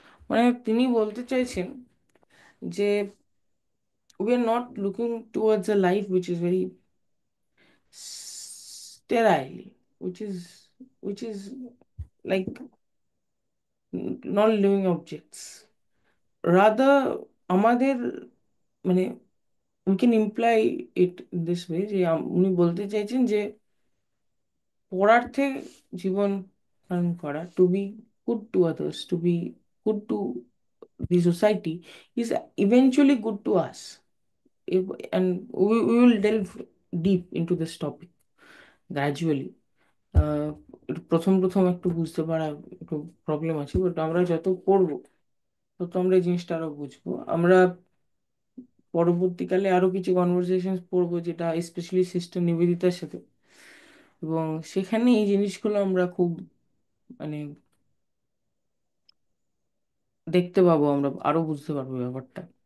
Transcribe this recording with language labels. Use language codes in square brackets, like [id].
[bn] মানে তিনি বলতে চাইছেন যে [en] we are not looking towards a life which is very sterile, which is like non living objects. Rather, [bn] আমাদের মানে [en] we can imply it this way, [bn] যে উনি বলতে চাইছেন যে পরার্থে জীবন ধারণ করা, [en] To be good to others, to be good to the society, is eventually good to us. And we will delve deep into this topic gradually. [bn] আহ, একটু প্রথম প্রথম একটু বুঝতে পারা একটু প্রবলেম আছে, বাট আমরা যত পড়বো তত আমরা এই জিনিসটা আরো বুঝবো। আমরা পরবর্তীকালে আরো কিছু কনভারসেশন পড়বো, যেটা স্পেশালি সিস্টার নিবেদিতার সাথে, এবং সেখানে এই জিনিসগুলো আমরা খুব মানে দেখতে পাবো, আমরা আরো বুঝতে পারবো ব্যাপারটা।